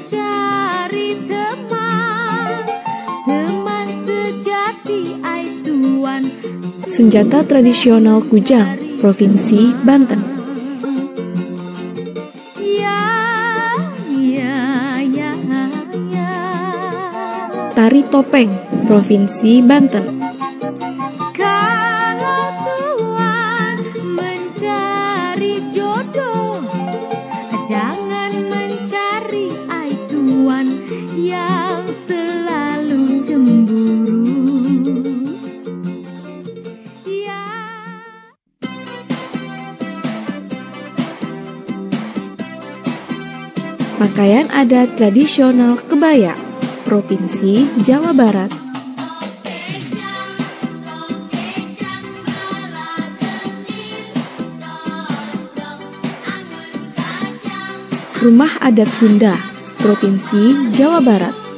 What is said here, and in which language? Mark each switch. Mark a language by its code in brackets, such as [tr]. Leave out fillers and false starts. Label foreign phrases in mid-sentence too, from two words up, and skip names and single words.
[id] Senjata Tradisional Kujang, Provinsi Banten. Tari Topeng, Provinsi Banten. Kalau Tuhan mencari jodoh, jangan mencari Tuhan yang selalu cemburu. Pakaian adat tradisional Kebaya, Provinsi Jawa Barat. Rumah adat Sunda, Provinsi Jawa Barat.